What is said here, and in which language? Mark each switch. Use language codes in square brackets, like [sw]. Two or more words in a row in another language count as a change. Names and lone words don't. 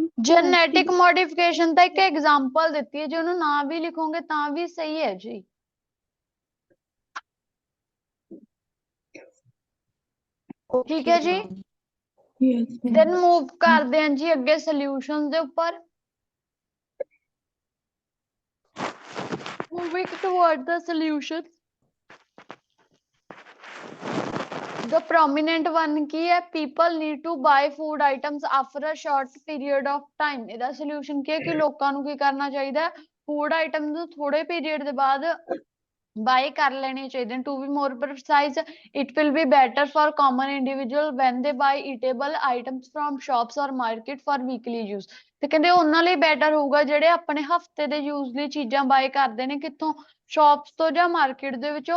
[en] genetic modification [pa] ਤਾਂ ਇੱਕ ਐਗਜ਼ਾਮਪਲ ਦਿੱਤੀ ਹੈ, ਜੇ ਉਹਨੂੰ ਨਾ ਵੀ ਲਿਖੋਗੇ ਤਾਂ ਵੀ ਸਹੀ ਹੈ ਜੀ। ਠੀਕ ਹੈ ਜੀ। यस [en] then move [pa] ਕਰਦੇ ਹਾਂ ਜੀ ਅੱਗੇ ਸੋਲਿਊਸ਼ਨ ਦੇ ਉੱਪਰ। [en] Moving toward the solution. The prominent one [pa] ਕੀ ਹੈ, [en] people need to buy food items after a short period of time। [pa] ਇਹਦਾ solution ਕੀ ਹੈ ਕਿ ਲੋਕਾਂ ਨੂੰ ਕੀ ਕਰਨਾ ਚਾਹੀਦਾ ਹੈ, [en] food items [pa] ਨੂੰ ਥੋੜੇ ਪੀਰੀਅਡ ਦੇ ਬਾਅਦ ਬਾਏ ਕਰ ਲੈਣੇ ਚਾਹੀਦੇ ਨੇ। [en] to be more precise, it will be better for common individual when they buy eatable items from shops or market for weekly use. [pa] ਤੇ ਕਹਿੰਦੇ ਉਹਨਾਂ ਲਈ ਬੈਟਰ ਹੋਊਗਾ ਜਿਹੜੇ ਆਪਣੇ ਹਫਤੇ ਦੇ ਯੂਜ਼ ਲਈ ਚੀਜ਼ਾਂ ਬਾਏ ਕਰਦੇ ਨੇ, ਕਿੱਥੋਂ, ਸ਼ਾਪਸ ਤੋਂ ਜਾਂ ਮਾਰਕੀਟ ਦੇ ਵਿੱਚੋਂ।